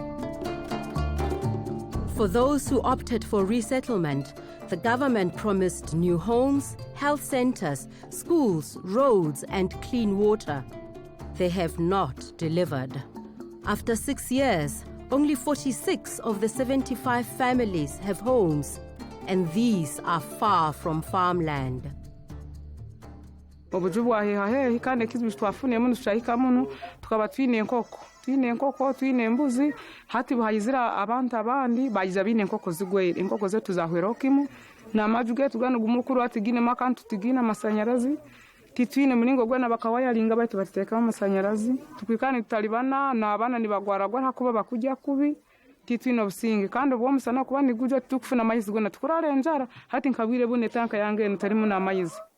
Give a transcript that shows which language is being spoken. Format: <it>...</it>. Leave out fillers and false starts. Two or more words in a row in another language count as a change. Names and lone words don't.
<en>For those who opted for resettlement, the government promised new homes, health centers, schools, roads, and clean water. They have not delivered. After 6 years, only 46 of the 75 families have homes, and these are far from farmland.</en> <ttj>Obujubu ahehe kandi kizwi twafune muno twahika muno tukaba twine enkoko twine embuzi hati bahayizira abantu abandi bayiza bine enkoko zigwere enkoko zetu zahwerokimu na majuge tugana gumukuru atigine makantu tigina amasanyarazi titwine mulingo gwana bakawaya linga baitu bateka amasanyarazi tukwikane tutalibana na abana nibagwaragwa hakuba bakujya kubi titwine obusinge kandi obwo musana kuba nigujo tukufuna mayizi gona tukurare njara hati nkabwire bune tanka yange ntarimo na mayizi.</ttj>